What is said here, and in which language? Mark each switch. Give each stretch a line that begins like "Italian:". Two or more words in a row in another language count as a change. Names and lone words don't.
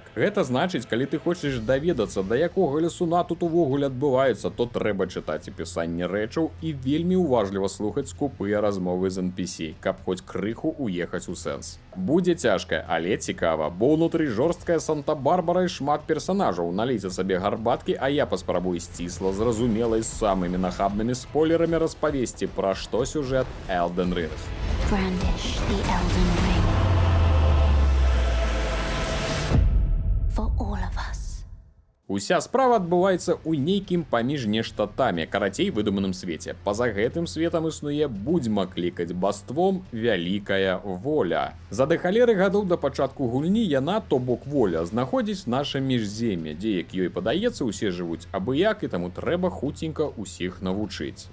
Belarusian: Гэта значыць, калі ты хочаш даведацца, да якога лясуна тут увогуле адбываецца, то трэба чытаць апісанне рэчаў і вельмі уважліва слухаць скупыя размовы з NPC, каб хоць крыху уехаць у сэнс. Будзе цяжка, але цікава, бо ўнутры жорсткая Санта-Барбара і шмат персанажаў. Налейце сабе гарбаткі, а я паспрабую сцісла, зразумела і з самымі нахабнымі спойлерамі распавесці, пра што сюжэт Elden Ring.
English: Brandish the Elden Ring. For all of us.
Belarusian: Уся справа адбываецца ў нейкім паміж нештатамі, карацей выдуманым свеце. Па-за гэтым светам існуе, будзьма клікаць басством, вялікая воля. За дэхалеры гадоў да пачатку гульні яна, то бок воля, знаходзіць наша міжзем'е, дзе, як ёй падаецца, усе жывуць абыяк, і таму трэба хуценька ўсіх навучыць.